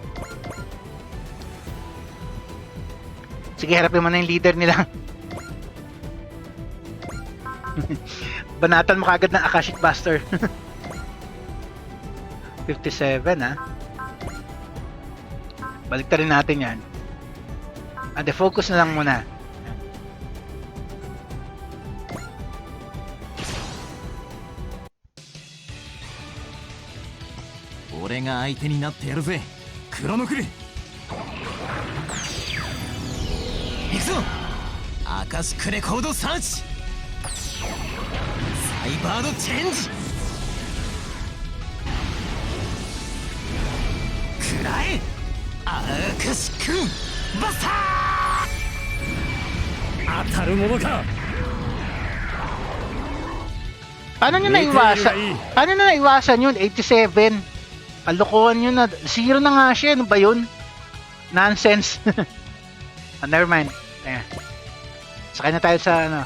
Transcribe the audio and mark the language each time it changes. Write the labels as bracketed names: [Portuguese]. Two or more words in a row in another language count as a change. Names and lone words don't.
[Filipino] Sige, harapin mo na yung leader nila. Banatan mo kagad ng Akashic Buster. 57 ha. Baliktarin natin yan. Focus na lang muna. [Japanese] 俺が相手になってやるぜ、クロノクル。行くぞ、アカシックレコードサーチ、サイバードチェンジ、くらえ、アカシックバスター。当たるものか。 [Filipino] Paano nyo naiwasan? Paano na naiwasan yun? 87. Kalokohan yun na. Zero na nga siya. Ano ba yun? [English] Nonsense. Never mind. [Filipino] Ayan. Sakay na tayo sa